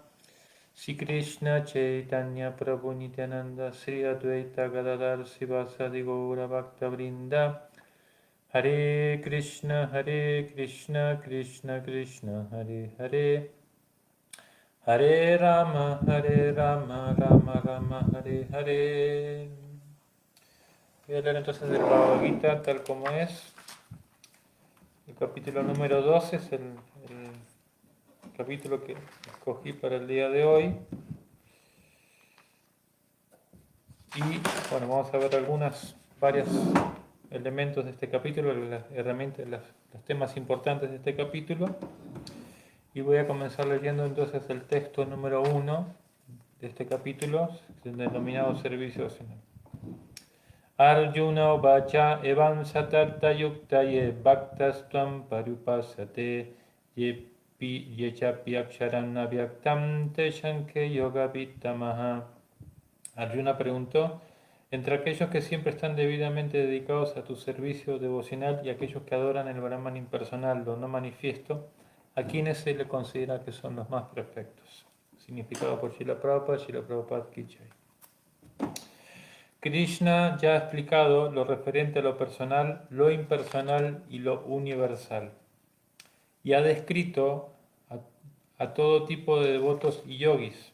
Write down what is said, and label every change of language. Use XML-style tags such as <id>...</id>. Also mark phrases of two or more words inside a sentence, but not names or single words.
<sa>श्रीकृष्ण चैतन्य प्रभु नित्यानन्द श्री अद्वैत गदाधर श्रीवासादि गौर भक्तवृन्द. हरे कृष्ण कृष्ण कृष्ण हरे हरे हरे राम राम राम हरे हरे.</sa> <es>Voy a leer entonces del Bhagavad Gita tal como es. El capítulo número 12 es el capítulo que escogí para el día de hoy. Y bueno, vamos a ver varios elementos de este capítulo, las herramientas, los temas importantes de este capítulo. Y voy a comenzar leyendo entonces el texto número 1 de este capítulo, denominado Servicio Devocional.</es> <sa>अर्जुन उवाच एवं सततयुक्ता ये भक्तास्त्वां पर्युपासते ये चाप्यक्षरमव्यक्तं तेषां के योगवित्तमाः.</sa> <es>Arjuna preguntó: entre aquellos que siempre están debidamente dedicados a tu servicio devocional y aquellos que adoran el Brahman impersonal, lo no manifiesto, ¿a quiénes se le considera que son los más perfectos? Significado por Srila Prabhupada Ki Jai. Krishna ya ha explicado lo referente a lo personal, lo impersonal y lo universal, y ha descrito a todo tipo de devotos y yogis.</es>